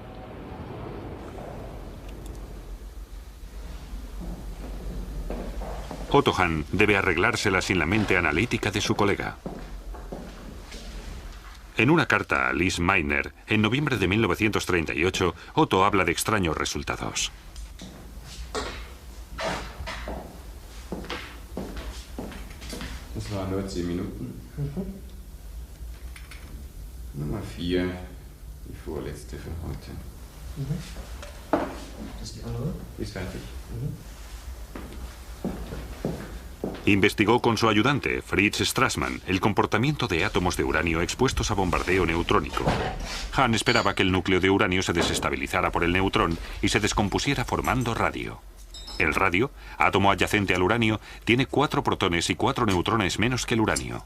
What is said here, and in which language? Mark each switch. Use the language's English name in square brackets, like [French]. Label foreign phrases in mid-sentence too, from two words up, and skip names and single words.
[Spanish] Otto Hahn debe arreglársela sin la mente analítica de su colega. En una carta a Lise Meitner, en noviembre de 1938, Otto habla de extraños resultados. [German] Das waren nur 10 Minuten. Nummer 4, die vorletzte für heute. Ist fertig. [Spanish] Investigó con su ayudante, Fritz Strassmann, el comportamiento de átomos de uranio expuestos a bombardeo neutrónico. Hahn esperaba que el núcleo de uranio se desestabilizara por el neutrón y se descompusiera formando radio. El radio, átomo adyacente al uranio, tiene 4 protones y 4 neutrones menos que el uranio.